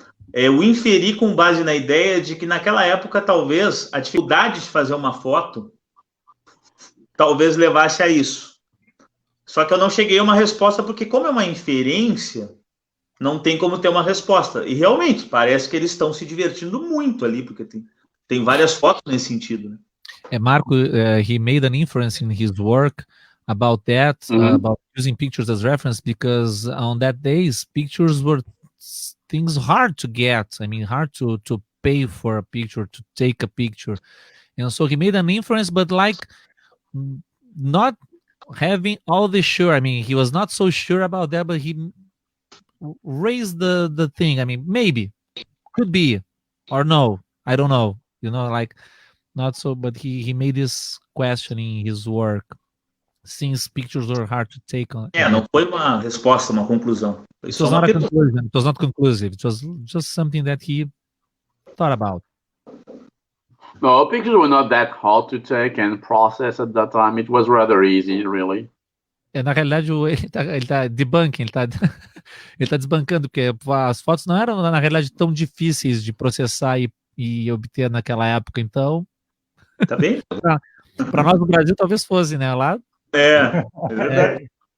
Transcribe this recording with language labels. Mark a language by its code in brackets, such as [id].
[pt] Eu inferi com base na ideia de que naquela época, talvez, a dificuldade de fazer uma foto talvez levasse a isso. Só que eu não cheguei a uma resposta, porque como é uma inferência, não tem como ter uma resposta. E realmente, parece que eles estão se divertindo muito ali, porque tem várias fotos nesse sentido. Né? [en] Marco, he made an inference in his work about that, about using pictures as reference, because on that days, pictures were things hard to get. I mean, hard to pay for a picture, to take a picture. And so he made an inference, but like not having all the sure. I mean, he was not so sure about that, but he raised the thing. I mean, maybe, could be, or no, I don't know. You know, like not so, but he made this question in his work, since pictures were hard to take on. [pt] Não foi uma resposta, uma conclusão. [en] It was not a conclusion. It was not conclusive. It was just something that he thought about. No, pictures were not that hard to take and process at that time. It was rather easy, really. [pt] Na realidade, ele tá debunking, ele tá desbancando, porque as fotos não eram, na realidade, tão difíceis de processar e obter naquela época, então... Tá bem? Para nós no Brasil, talvez fosse, né? Lá... É verdade.